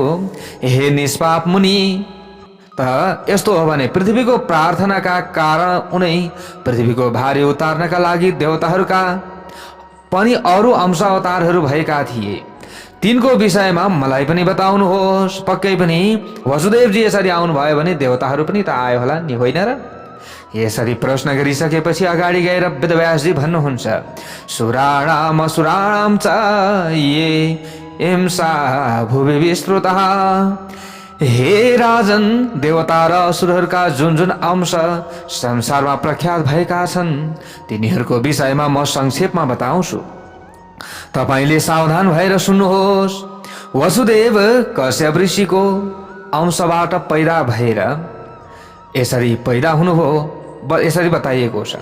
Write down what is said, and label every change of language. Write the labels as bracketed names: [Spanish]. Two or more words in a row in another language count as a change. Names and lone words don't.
[Nepali] हे निष्पाप मुनि, त यस्तो हो भने पृथ्वीको प्रार्थनाका कारण उनै पृथ्वीको भारी उतार्नका लागि देवताहरूका पनि अरू अंशावतारहरू भएका थिए। तिनको विषयमा मलाई पनि बताउनुहोस्। पक्कै पनि वसुदेवजी यसरी आउनुभयो भने देवताहरू पनि त आयो होला नि, होइन र? यसरी प्रश्न गरिसकेपछि अगाडि गएर वेदव्यासजी भन्नुहुन्छ, [Sanskrit] सुराणाम असुराणाम च ये हिंसा भुवि विस्तृतः। [Nepali] हे राजन, देवता र असुरहरूका जुन जुन अंश संसारमा प्रख्यात भएका छन् तिनीहरूको विषयमा म संक्षेपमा बताउँछु, तपाईले सावधान भएर सुन्नुहोस्। वसुदेव कश्यप ऋषिको अंशबाट पैदा भएर यसरी पैदा हुनुभयो, यसरी बताइएको छ।